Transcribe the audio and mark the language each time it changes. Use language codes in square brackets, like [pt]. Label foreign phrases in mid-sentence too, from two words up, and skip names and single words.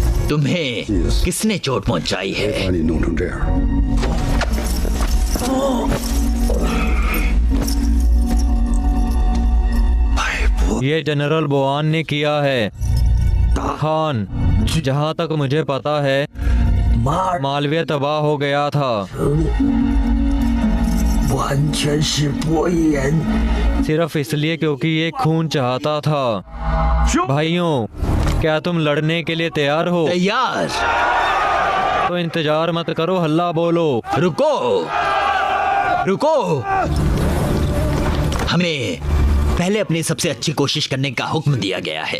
[hi] तुम्हें किसने चोट पहुंचाई है? [zh] 把你弄成这样。 [hi] ये जनरल बोआन ने किया है। खान, जहाँ तक मुझे पता है मालवीय तबाह हो गया था। [zh] 完全是博言。 [hi] सिर्फ इसलिए क्योंकि ये खून चाहता था। भाइयों, क्या तुम लड़ने के लिए तैयार हो? तैयार। तो इंतजार मत करो, हल्ला बोलो। रुको, रुको। हमें पहले अपनी सबसे अच्छी कोशिश करने का हुक्म दिया गया है।